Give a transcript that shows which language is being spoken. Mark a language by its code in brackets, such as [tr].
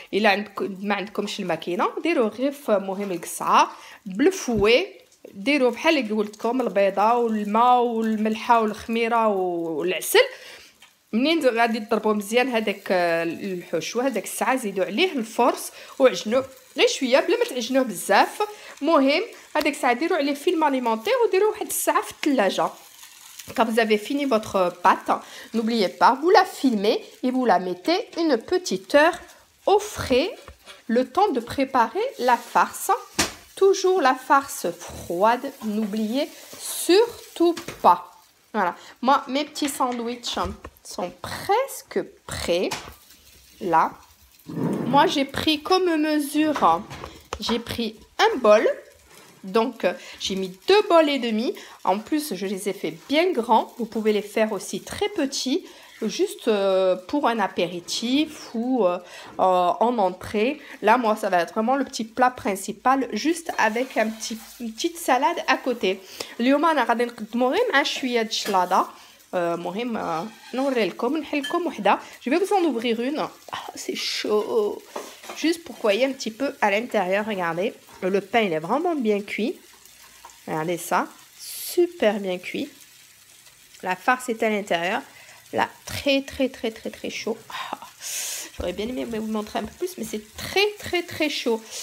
[ar] الا ما عندكمش الماكينه ديروا غير في مهم القصعه بالفوي، ديروا بحال اللي قلت لكم البيضه والماء والملحه والخميره والعسل. منين غادي تضربوا مزيان هذاك الحشوه هذاك الساعه زيدوا عليه الفرص وعجنوه غير شويه بلا ما تعجنوه بزاف. مهم هذاك الساعه ديروا عليه فيلم اليمونتير وديروا واحد الساعه في الثلاجه. [fr] Quand vous avez fini votre pâte, n'oubliez pas, vous la filmez et vous la mettez une petite heure au frais, le temps de préparer la farce. Toujours la farce froide, n'oubliez surtout pas. Voilà, moi mes petits sandwichs sont presque prêts. Là, moi j'ai pris comme mesure, j'ai pris un bol. Donc, j'ai mis 2 bols et demi. En plus, je les ai fait bien grands. Vous pouvez les faire aussi très petits, juste pour un apéritif ou en entrée. Là, moi, ça va être vraiment le petit plat principal, juste avec une petite salade à côté. [ar] اليوم أنا غادي نقدمو غير مع شوية د الشلاضة. مهم نوري لكم نحل لكم وحدة. [fr] Je vais vous en ouvrir une. Ah, c'est chaud. Juste pour voyez un petit peu à l'intérieur, regardez. Le pain, il est vraiment bien cuit. Regardez ça. Super bien cuit. La farce est à l'intérieur. Là, très chaud. Ah, j'aurais bien aimé vous montrer un peu plus, mais c'est très chaud.